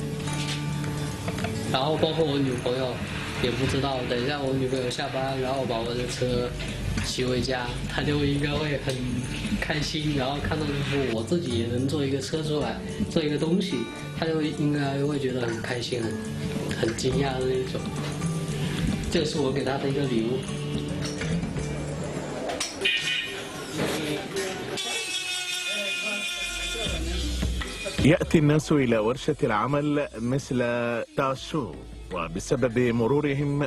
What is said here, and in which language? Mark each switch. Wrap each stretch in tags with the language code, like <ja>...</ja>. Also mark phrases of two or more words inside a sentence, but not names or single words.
<zh>然后包括我女朋友也不知道，等一下我女朋友下班，然后把我的车骑回家，她就应该会很开心，然后看到我自己也能做一个车出来，做一个东西，她就应该会觉得很开心，很惊讶的那种。这是我给她的一个礼物。</zh> <ar>يأتي الناس إلى ورشة العمل مثل تاشو، وبسبب مرورهم</ar>